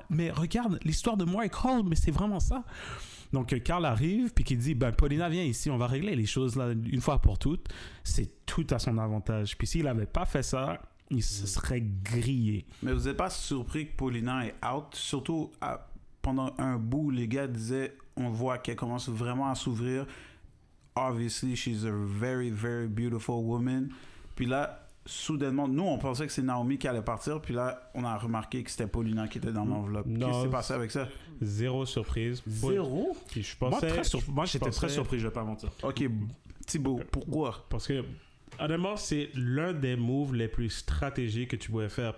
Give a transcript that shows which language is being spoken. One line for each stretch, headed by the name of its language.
French: Mais regarde, l'histoire de moi et Carl, mais c'est vraiment ça. Donc Carl arrive puis qui dit Paulina, viens ici, on va régler les choses là une fois pour toutes. C'est tout à son avantage. Puis s'il avait pas fait ça, il se serait grillé. Mais vous n'êtes pas surpris que Paulina est out, surtout pendant un bout, les gars disaient, on voit qu'elle commence vraiment à s'ouvrir.
English: Obviously, she's a very, very beautiful woman.
French: Puis là, soudainement, nous, on pensait que c'est Naomi qui allait partir. Puis là, on a remarqué que c'était Paulina qui était dans l'enveloppe. Qu'est-ce qui s'est passé avec ça? Zéro surprise. Zéro? Puis je pensais... Moi, j'étais très surpris, je vais pas mentir. OK, Thibaut, pourquoi? Parce que, honnêtement, c'est l'un des moves les plus stratégiques que tu pouvais faire.